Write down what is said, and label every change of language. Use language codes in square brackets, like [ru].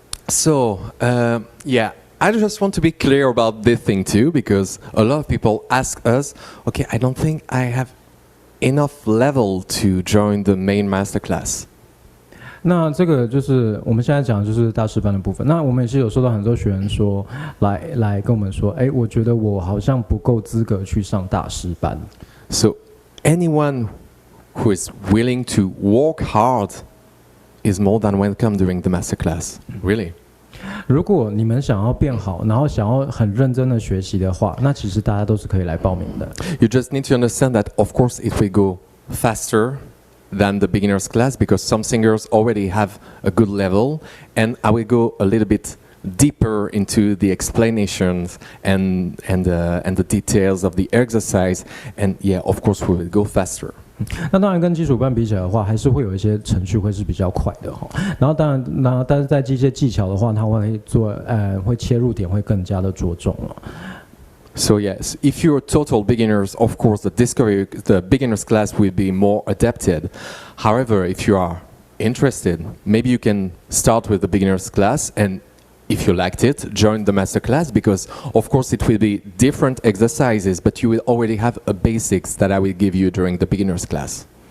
[en] So, yeah, I just want to be clear about this thing too, because a lot of people ask us, okay, I don't think I have enough level to join the main masterclass. [zh] 那这个就是我们现在讲的就是大师班的部分。那我们也是有收到很多学员说，来跟我们说，我觉得我好像不够资格去上大师班。 [en] So anyone who is willing to work hard is more than welcome during the masterclass. Really. [zh] 如果你们想要变好，然后想要很认真的学习的话，那其实大家都是可以来报名的。 [en] You just need to understand that, of course, it will go faster than the beginner's class because some singers already have a good level, and I will go a little bit deeper into the explanations and the details of the exercise, and yeah, of course, we will go faster. [zh] 那当然跟基础班比起来的话，还是会有一些程序会是比较快的哈。然后当然，但是在这些技巧的话，它会切入点会更加的着重了。 [en] So yes, if you're total beginners, of course, the beginners class will be more adapted. However, if you are interested, maybe you can start with the beginners class, and if you liked it, join the master class because, of course, it will be different exercises, but you will already have a basics that I will give you during the beginners class.